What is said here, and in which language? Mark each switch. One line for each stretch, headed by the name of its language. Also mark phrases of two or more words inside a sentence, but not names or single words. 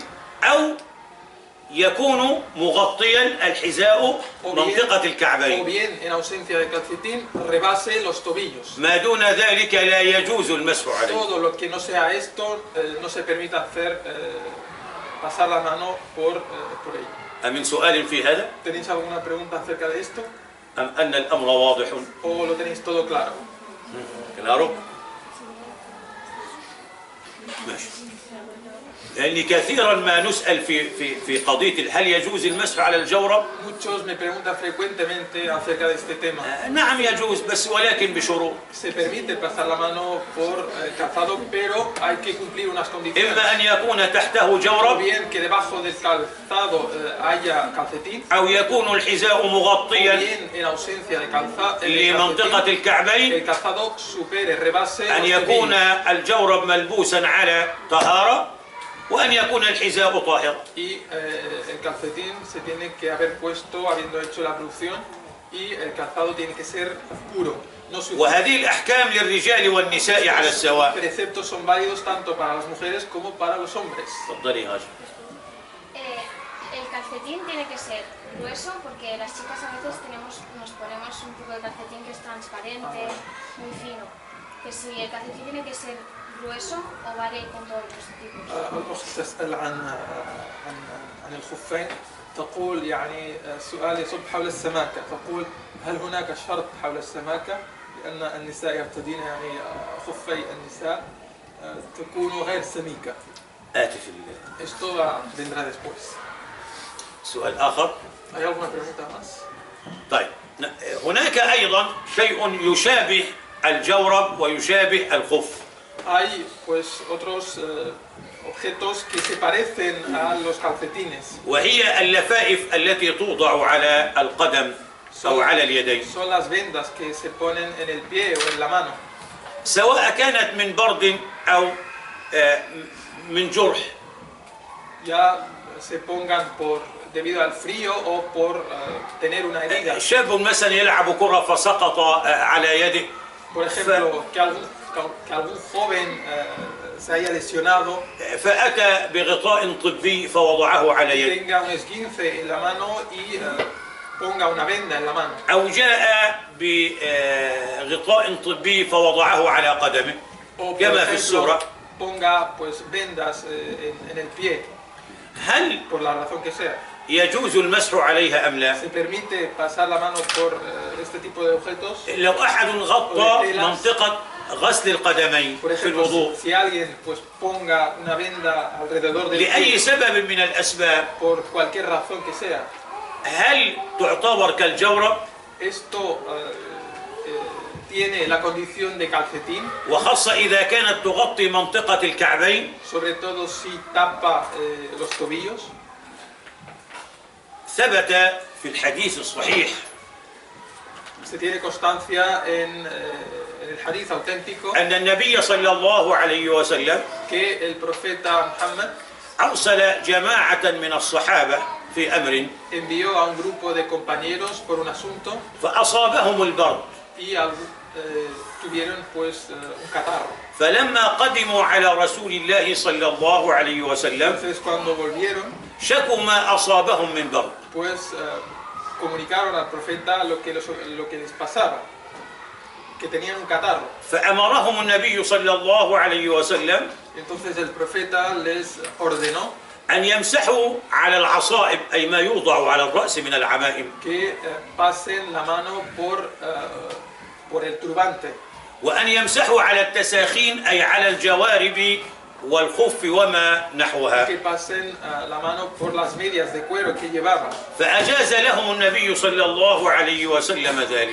Arabic: أو يكون مغطيا الحذاء
Spanish: o
Arabic: منطقة الكعبين.
Spanish: bien en ausencia de calcetín rebase los tobillos.
Arabic: ما دون ذلك لا يجوز المسح عليه.
Spanish: Todo lo que no sea esto no se permite hacer pasar la mano por ello.
Arabic: أمن سؤال في هذا
Spanish: ¿Tenéis alguna pregunta acerca de esto?
Arabic: أم أن الأمر واضح؟
Spanish: ¿O lo tenéis todo claro? claro.
Arabic: ماشي. لأن كثيرا ما نسأل في قضية هل يجوز المسح على الجورب؟
Spanish: Muchos me preguntan frecuentemente acerca de este tema.
Arabic: نعم يجوز بس ولكن بشروط.
Spanish: Se permite pasar la mano por el calzado, pero hay que cumplir unas condiciones.
Arabic: إما أن يكون تحته
Spanish: O
Arabic: جورب
Spanish: bien que debajo del calzado haya calcetín,
Arabic: أو يكون الحذاء
Spanish: o
Arabic: مغطيا
Spanish: bien en ausencia de calzado,
Arabic: لمنطقة الكعبين،
Spanish: el calzado supere, rebase
Arabic: أن
Spanish: los
Arabic: يكون
Spanish: tobillos.
Arabic: الجورب ملبوسا على طهارة، وأن يكون الحذاء طاهرا.
Spanish: Y el calcetín se tiene que haber puesto habiendo hecho la ablución, y el calzado tiene que ser puro, no sucio.
Arabic: وهذه الأحكام للرجال والنساء على
Spanish: Los
Arabic: السواء.
Spanish: preceptos son válidos tanto para las mujeres como para los hombres.
Arabic: تفضلي هاجر.
Spanish: El calcetín tiene que ser grueso porque las chicas a veces nos ponemos un tipo de calcetín que es transparente, muy fino. Que si el calcetín tiene que ser grueso o vale con todos los tipos.
Arabic: الأخت تسأل عن الخفين، تقول يعني السؤال يصب حول السماكة، تقول هل هناك شرط حول السماكة؟ لأن النساء يرتدين يعني خفي النساء تكون غير سميكة. آتي في
Spanish: Esto vendrá después.
Arabic: سؤال آخر.
Spanish: ¿Hay alguna pregunta más?
Arabic: طيب هناك أيضا شيء يشابه الجورب ويشابه الخف.
Spanish: Hay pues otros objetos que se parecen a los calcetines.
Arabic: وهي اللفائف التي توضع على القدم أو على اليدين.
Spanish: Son las vendas que se ponen en el pie o en la mano.
Arabic: سواء كانت من برد أو من جرح.
Spanish: Ya se pongan debido al frío o por tener una herida.
Arabic: شاب مثلا يلعب كرة فسقط على يده.
Spanish: Por ejemplo, que algún joven se haya lesionado
Arabic: فأتى بغطاء طبي فوضعه على
Spanish: y
Arabic: يده.
Spanish: tenga un esguince en la mano y ponga una venda en la mano.
Arabic: أو جاء بغطاء طبي فوضعه على قدمه
Spanish: O por
Arabic: كما في
Spanish: ejemplo,
Arabic: الصورة.
Spanish: ponga pues vendas en el pie,
Arabic: هل
Spanish: por la razón que sea.
Arabic: يجوز المسح عليها أم لا؟
Spanish: Se permite pasar la mano por este tipo de objetos.
Arabic: لو أحد غطى منطقة غسل القدمين
Spanish: Por
Arabic: في
Spanish: ejemplo,
Arabic: الوضوء
Spanish: si alguien pues ponga una venda alrededor del
Arabic: لأي
Spanish: pie
Arabic: سبب من الأسباب،
Spanish: por cualquier razón que sea,
Arabic: هل تعتبر كالجورب؟
Spanish: esto tiene la condición de calcetín,
Arabic: وخاصة إذا كانت تغطي منطقة الكعبين.
Spanish: sobre todo si tapa los tobillos.
Arabic: ثبت في الحديث الصحيح
Spanish: Se tiene constancia en el hadith auténtico
Arabic: أن النبي صلى الله عليه وسلم
Spanish: que el profeta Muhammad
Arabic: أرسل جماعة من الصحابة في أمر
Spanish: envió a un grupo de compañeros por un asunto
Arabic: فأصابهم البرد،
Spanish: y tuvieron pues un catarro.
Arabic: فلما قدموا على رسول الله صلى الله عليه وسلم
Spanish: Entonces cuando volvieron
Arabic: شكوا ما أصابهم من برد،
Spanish: pues comunicaron al profeta lo que les pasaba, que tenían un catarro.
Arabic: فأمرهم النبي صلى الله عليه وسلم
Spanish: Entonces el profeta les ordenó
Arabic: أن يمسحوا على العصائب أي ما يوضع على الرأس من العمائم،
Spanish: que pasen la mano por el turbante,
Arabic: وأن يمسحوا على التساخين أي على الجوارب والخف وما نحوها.
Spanish: que pasen la mano por las medias de cuero que llevaban,
Arabic: فأجاز لهم النبي صلى الله عليه وسلم ذلك.